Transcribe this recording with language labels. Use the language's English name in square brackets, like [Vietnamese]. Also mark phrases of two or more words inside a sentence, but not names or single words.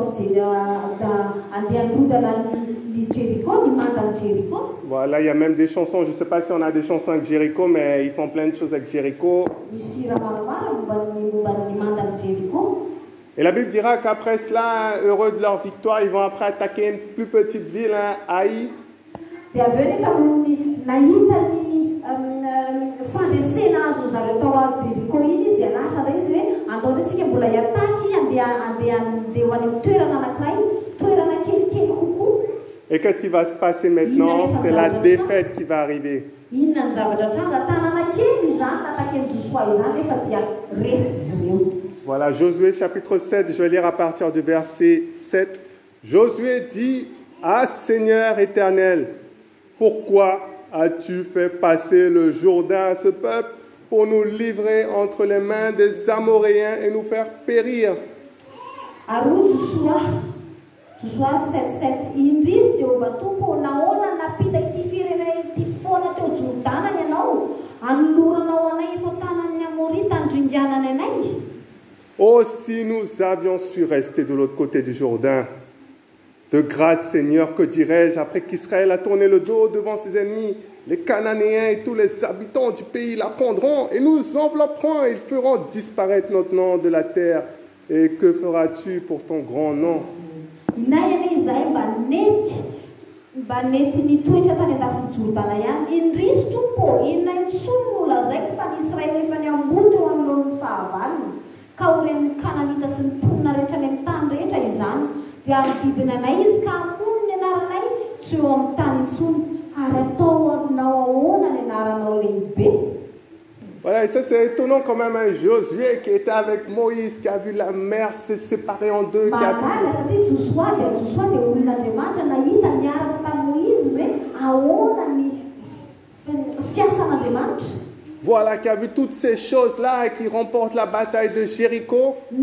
[French] Voilà, il y a même des chansons, je ne sais pas si on a des chansons avec Jéricho, mais ils font plein de choses avec Jéricho. Et la Bible dira qu'après cela, heureux de leur victoire, ils vont après attaquer une plus petite ville, Haï. [Malagasy] Dia aveo nefa nahita ny fandresena azo zareo tao a Jeriko iny izy dia lasa ndray izy hoe andao ndresika mbola hiataky andeha ho any amin'ny toerana anankiray, toerana kelikely kokoa. [French] Et qu'est-ce qui va se passer maintenant? C'est la défaite qui va arriver. [Malagasy] Inona ny zavatra tranga tanàna kely izany nataky ny Josoa izany nefa dia resy izy ireo. [French] Voilà, Josué chapitre 7, je vais lire à partir du verset 7. Josué dit: Ah Seigneur éternel, pourquoi as-tu fait passer le Jourdain à ce peuple pour nous livrer entre les mains des Amoréens et nous faire périr? [Malagasy] Josoa 7:7 indrisy Jehovah Tompo, nahoana napita ity firenena ity foana teo Jordana ianao, anoloranao anay eto tanan'ny Amorita handringanany anay. [French] Oh, si nous avions su rester de l'autre côté du Jourdain. De grâce, Seigneur, que dirais-je après qu'Israël a tourné le dos devant ses ennemis? Les Cananéens et tous les habitants du pays la prendront et nous envelopperont et ils feront disparaître notre nom de la terre. Et que feras-tu pour ton grand nom? [Malagasy] Mba nety nitoetra tany an-dafy Jordana ihany, indrisy Tompo, inona intsony no lazaiko fa ny Israely efa niamboto eo anoloan'ny fahavalony, ka oren'ny Kananita sy ny mponina rehetra any amin'ny tany rehetra izany, dia amididina anay izy ka amono ny anaranay tsy eo amin'ny tany intsony, ary ataonao ahoana ny anaranao lehibe. [French] Voilà, et ça c'est étonnant quand même, un Josué qui était avec Moïse, qui a vu la mer se séparer en deux, qui a vu... Voilà, qui a vu toutes ces choses-là et qui remporte la bataille de Jéricho.